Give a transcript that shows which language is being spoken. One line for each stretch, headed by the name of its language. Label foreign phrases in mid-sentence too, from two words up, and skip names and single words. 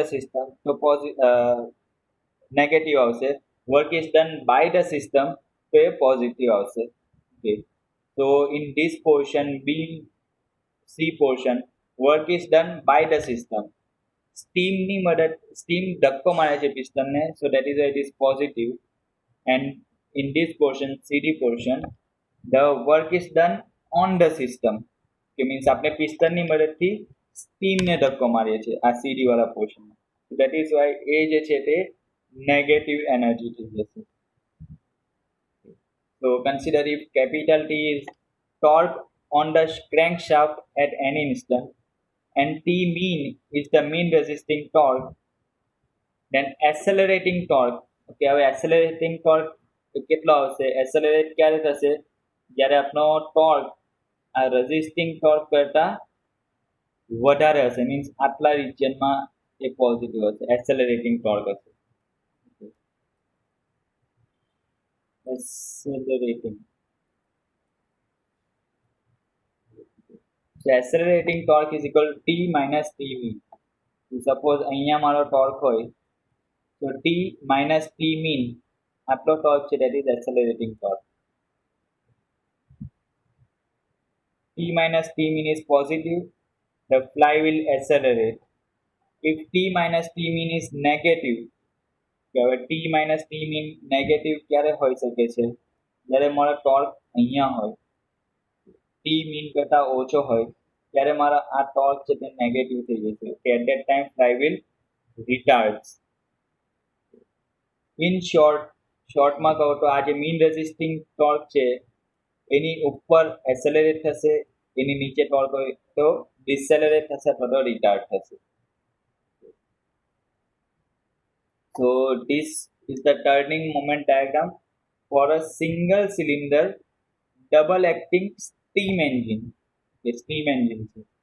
English: સિસ્ટમ
Gujarati: તો નેગેટિવ આવશે
English: work is done by the system
Gujarati: તો એ પોઝિટિવ આવશે
English: ઓકે તો in this portion B C portion work is done by the system
Gujarati: સ્ટીમની મદદ સ્ટીમ ધક્કો મારે છે પિસ્ટનને
English: so that is it is positive and in this portion CD portion the work is done on the system
Gujarati: કે મીન્સ આપણે પિસ્ટનની મદદથી સ્ટીમને ધક્કો મારીએ છીએ આ સીડી વાળા પોર્શનમાં
English: that is why એ
Gujarati: જે છે તે નેગેટિવ એનર્જી થઈ જશે
English: so consider if capital T is torque on the crankshaft at any instant and T mean is the mean resisting torque then accelerating torque
Gujarati: ઓકે હવે એસેલરેટિંગ ટોર્ક કેટલો આવશે એસેલરેટ ક્યારે થશે જ્યારે આપણો ટોર્ક આ રેઝિસ્ટિંગ ટોર્ક કરતાં વધારે હશે મીન્સ આટલા રિજિયનમાં એ પોઝિટિવ હશે એસેલરેટિંગ ટોર્ક હશે એસેલરેટિંગ
English: so accelerating torque is equal to T minus TV suppose
Gujarati: અહીંયા મારો ટોર્ક હોય
English: so T minus T mean
Gujarati: આટલો ટોર્ક છે
English: that is accelerating torque T minus T mean is positive the fly will accelerate if T minus T mean is negative
Gujarati: કે હવે T minus T mean નેગેટિવ ક્યારે હોઈ શકે છે જ્યારે મારો ટોર્ક અહીંયા હોય T mean કરતાં ઓછો હોય ત્યારે મારા આ ટોર્ક છે તે નેગેટિવ થઈ જશે કે
English: at that time fly will retards
Gujarati: ઇન શોર્ટમાં કહો તો આ જે મીન રેઝિસ્ટિંગ ટોર્ક છે એની ઉપર એસેલરેટ થશે એની નીચે ટોર્ક હોય તો ડિસેલરેટ થશે અથવા તો રિટાર્ડ થશે
English: so this is the turning moment diagram for a single cylinder double acting steam engine
Gujarati: કે
English: steam engine
Gujarati: છે